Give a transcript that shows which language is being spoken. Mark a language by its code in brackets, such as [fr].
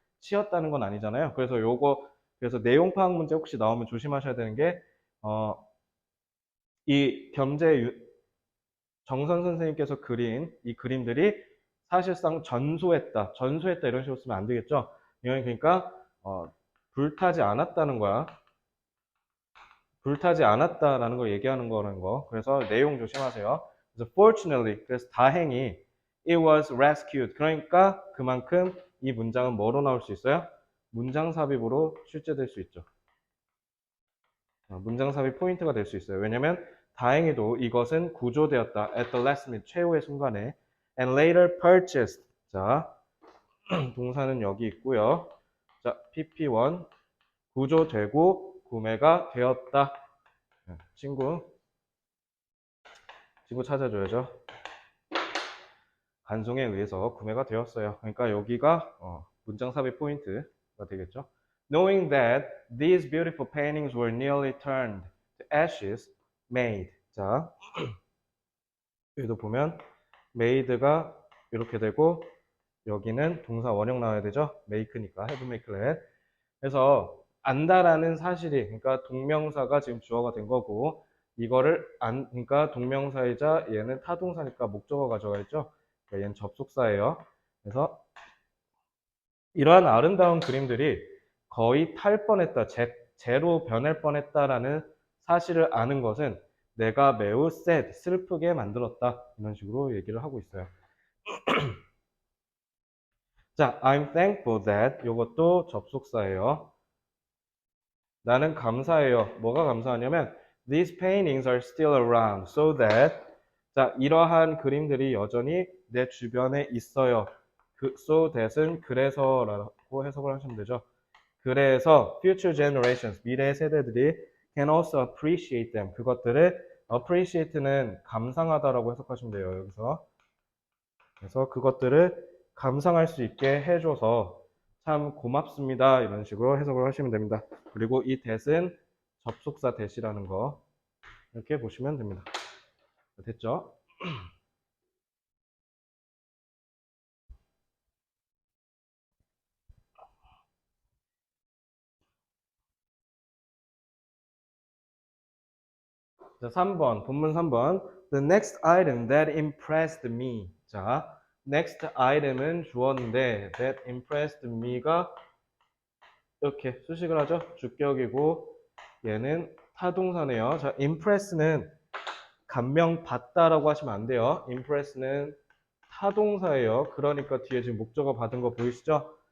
[ko] 치였다는 건 아니잖아요. 그래서 내용 파악 문제 혹시 나오면 조심하셔야 되는 게 이 겸재 정선 선생님께서 그린 이 그림들이 사실상 전소했다 이런 식으로 쓰면 안 되겠죠. 이건 그러니까 불타지 않았다는 거야. 불타지 않았다라는 걸 얘기하는 거라는 거. 그래서 내용 조심하세요. 그래서 [en] fortunately, [ko] 그래서 다행히 [en] it was rescued. [ko] 그러니까 그만큼 이 문장은 뭐로 나올 수 있어요? 문장 삽입으로 출제될 수 있죠. 문장 삽입 포인트가 될 수 있어요. 왜냐면 다행히도 이것은 구조되었다. [en] at the last minute, [ko] 최후의 순간에. [en] and later purchased. [ko] 자, 동사는 여기 있고요. 자, pp1 구조되고 구매가 되었다. 친구 찾아줘야죠. 간송에 의해서 구매가 되었어요. 그러니까 여기가 문장 삽입 포인트가 되겠죠. [en] Knowing that these beautiful paintings were nearly turned to ashes, made. [ko] 자, 여기도 보면 made가 이렇게 되고 여기는 동사 원형 나와야 되죠. [en] make니까 have make let. [ko] 그래서 안다라는 사실이 그러니까 동명사가 지금 주어가 된 거고 이거를 그러니까 동명사이자 얘는 타동사니까 목적어 가져가 있죠. 그러니까 얘는 접속사예요. 그래서 이러한 아름다운 그림들이 거의 탈 뻔했다, 제로 변할 뻔했다라는 사실을 아는 것은 내가 매우 sad, 슬프게 만들었다. 이런 식으로 얘기를 하고 있어요. 자, [en] I'm thankful that [ko] 이것도 접속사예요. 나는 감사해요. 뭐가 감사하냐면 [en] these paintings are still around so that [ko] 자, 이러한 그림들이 여전히 내 주변에 있어요. 그 so that은 그래서라고 해석을 하시면 되죠. 그래서 [en] future generations, [ko] 미래 세대들이 [en] can also appreciate them. [ko] 그것들을 appreciate는 감상하다라고 해석하시면 돼요. 여기서. 그래서 그것들을 감상할 수 있게 해줘서 참 고맙습니다. 이런 식으로 해석을 하시면 됩니다. 그리고 이 that은 접속사 that이라는 거 이렇게 보시면 됩니다. 됐죠? 자, 3번, 본문 3번. [en] The next item that impressed me. [ko] 자, next item은 주어인데 [en] that impressed me [ko] 가 이렇게 수식을 하죠. 주격이고 얘는 타동사네요. 자, impress는 감명 받다라고 하시면 안 돼요. impress는 타동사예요. 그러니까 뒤에 지금 목적어 받은 거 보이시죠?